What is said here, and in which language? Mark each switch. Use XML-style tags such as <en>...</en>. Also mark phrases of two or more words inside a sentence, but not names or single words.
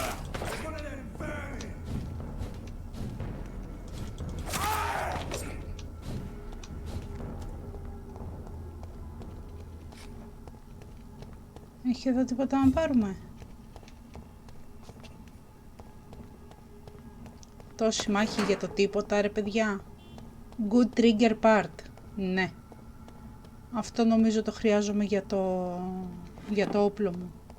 <el>Έχει εδώ τίποτα να πάρουμε? Τόση μάχη για το τίποτα ρε παιδιά.</el> <en>Good trigger part.</en> <el>Ναι. Αυτό νομίζω το χρειάζομαι για το όπλο μου.</el>